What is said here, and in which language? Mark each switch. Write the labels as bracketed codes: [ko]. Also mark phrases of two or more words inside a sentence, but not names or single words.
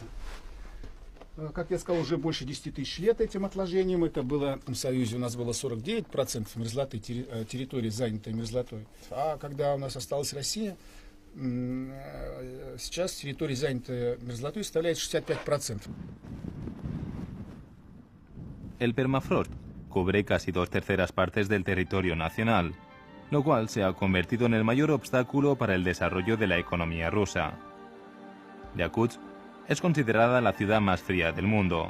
[ru] Как я сказал, уже больше 10 тысяч лет этим отложениям. Это было в Союзе, у нас было 49% мерзлоты, территории, занятой мерзлотой. А когда у нас осталась Россия, сейчас территория, занятая мерзлотой, составляет 65%. [es] El permafrost cubre casi 2/3 partes del territorio nacional, lo cual se ha convertido en el mayor obstáculo para el desarrollo de la economía rusa. Yakutsk es considerada la ciudad más fría del mundo.